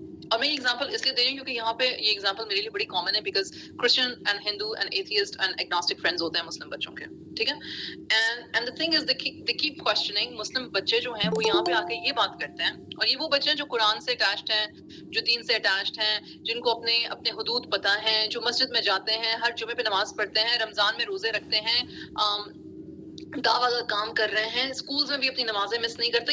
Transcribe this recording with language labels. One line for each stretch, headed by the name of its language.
Urdu: اور میں یہ ایگزامپل اس لیے دے رہی ہوں کیونکہ یہاں پہ یہ ایگزامپل میرے لیے بڑی کامن ہے،
English: because Christian and Hindu and atheist and agnostic friends
Urdu: ہوتے ہیں مسلم بچوں کے، ٹھیک ہے.
English: And the thing is they keep questioning.
Urdu: مسلم بچے جو ہیں وہ یہاں پہ آ کے یہ بات کرتے ہیں، اور یہ وہ بچے ہیں جو قرآن سے اٹیچڈ ہیں، جو دین سے اٹیچڈ ہیں، جن کو اپنے حدود پتہ ہیں، جو مسجد میں جاتے ہیں، ہر جمعے پہ نماز پڑھتے ہیں، رمضان میں روزے رکھتے ہیں، دعویٰ کا کام کر رہے ہیں، اسکولز میں بھی اپنی نمازیں مس نہیں کرتے.